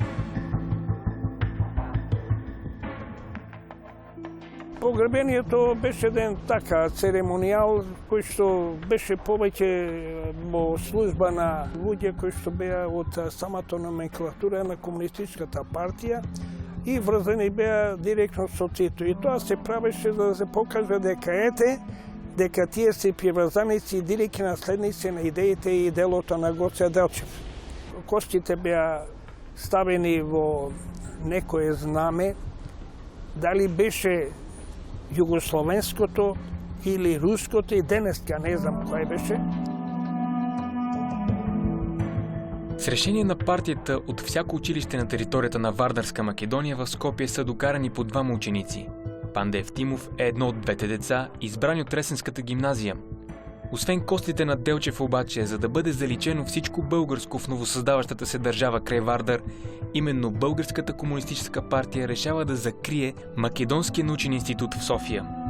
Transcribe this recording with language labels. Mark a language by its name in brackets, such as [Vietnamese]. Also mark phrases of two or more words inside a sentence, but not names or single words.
[Macedonian] Погребението беше един така церемониал, който беше повече служба на луѓе, които беа от самата номенклатура на комунистическата партия и врзани беа директно со Тито. И тоа се правеше за да се покаже дека тие се приврзаници и директни наследници на идеите и делото на Гоце Делчев. Костите беа ставени во некое знаме, дали беше югословенското или руското, и денеска не знам кое беше. [Bulgarian] С решение на партията от всяко училище на територията на Вардарска Македония в Скопие са докарани по двама ученици. Панда Евтимов е едно от двете деца, избрани от Ресенската гимназия. Освен костите на Делчев обаче, за да бъде заличено всичко българско в новосъздаващата се държава край Вардар, именно Българската комунистическа партия решава да закрие Македонския научен институт в София.